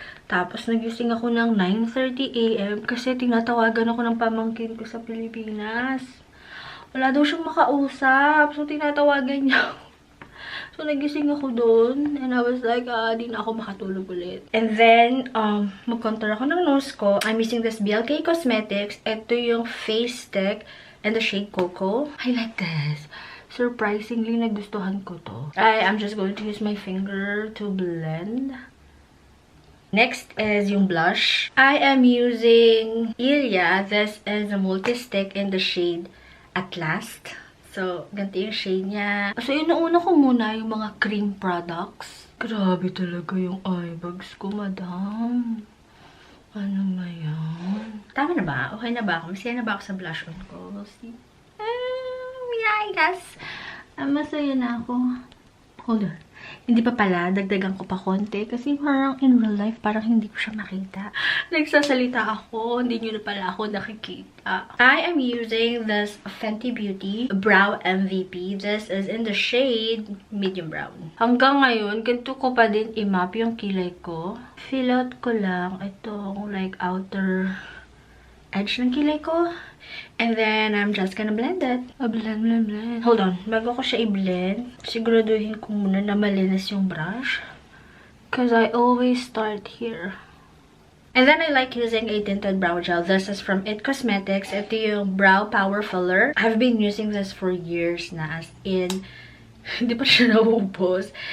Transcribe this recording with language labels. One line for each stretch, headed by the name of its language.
Filipino: Tapos nagising ako ng 9:30 AM kasi tinatawagan ako ng pamangkin ko sa Pilipinas. Wala daw siyang makausap. So, tinatawagan niya ako. So, nagising ako doon.
English: And I was like,
Filipino: di na ako makatulog ulit. And then, mag-contour ako ng nose ko.
English: I'm using this BLK Cosmetics.
Filipino: Ito yung face stick
English: and the shade Cocoa. I like this. Surprisingly,
Filipino: nagustuhan ko to.
English: I'm just going to use my finger to blend. Next is yung blush. I am using Ilia. This is a multi-stick in the shade At Last.
Filipino: So, ganito yung shade niya. So, inuuna ko muna yung mga cream products. Grabe talaga yung eye bags ko, madam. Ano ba yan? Tama na ba? Okay na ba ako? Masaya na ba ako sa blush on ko?
English: We'll see. Yeah, I guess.
Filipino: Masaya na ako.
English: Hold on.
Filipino: Hindi pa pala, dagdagan ko pa konti. Kasi parang in real life, parang hindi ko siya makita. Nagsasalita ako, hindi nyo na pala ako nakikita.
English: I am using this Fenty Beauty Brow MVP. This is in the shade medium brown.
Filipino: Hanggang ngayon, ganito ko pa din i-map yung kilay ko. Fill out ko lang itong like outer edge ng kilay ko.
English: And then, I'm just gonna blend it. Blend, blend, blend. Hold on.
Filipino: Bago ko siya i-blend, siguraduhin ko muna na malinis yung brush.
English: Because I always start here. And then, I like using a tinted brow gel. This is from It Cosmetics. Ito yung Brow Power Filler. I've been using this for years na.
Filipino: As in, hindi pa siya naubos.